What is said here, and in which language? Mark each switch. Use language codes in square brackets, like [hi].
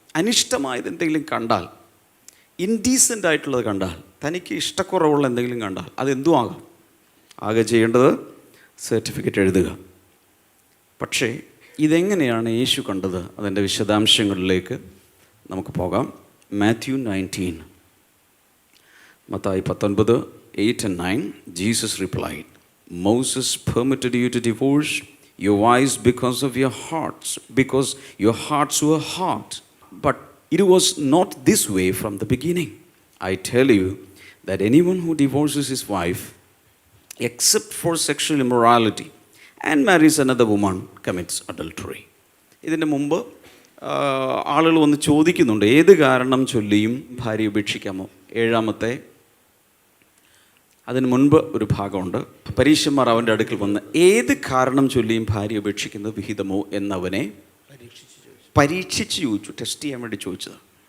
[ml] അനിഷ്ടമായത് എന്തെങ്കിലും കണ്ടാൽ, ഇൻഡീസെൻ്റ് ആയിട്ടുള്ളത് കണ്ടാൽ, തനിക്ക് ഇഷ്ടക്കുറവുള്ള എന്തെങ്കിലും കണ്ടാൽ, അതെന്തും ആകാം, ആകെ ചെയ്യേണ്ടത് സർട്ടിഫിക്കറ്റ് എഴുതുക. പക്ഷേ ഇതെങ്ങനെയാണ് യേശു കണ്ടത്? അതിൻ്റെ വിശദാംശങ്ങളിലേക്ക് നമുക്ക് പോകാം. Mathew 19, Mathai 19, 8 and 9. [en] Jesus replied, Moses permitted you to divorce your wives because of your hearts, because your hearts were hard. But it was not this way from the beginning. I tell you that anyone who divorces his wife, except for sexual immorality, and marries another woman, commits adultery. [ml] ഇതിൻ്റെ മുമ്പ് ആളുകൾ വന്ന് ചോദിക്കുന്നുണ്ട്, ഏത് കാരണം ചൊല്ലിയും ഭാര്യ ഉപേക്ഷിക്കാമോ? 7-ാമത്തെ അതിന് മുൻപ് ഒരു ഭാഗമുണ്ട്. പരീശന്മാർ അവൻ്റെ അടുക്കൽ വന്ന് ഏത് കാരണം ചൊല്ലിയും ഭാര്യ ഉപേക്ഷിക്കുന്നത് വിഹിതമോ എന്നവനെ പരീക്ഷിച്ച് ചോദിച്ചു, ടെസ്റ്റ് ചെയ്യാൻ വേണ്ടി ചോദിച്ചത്.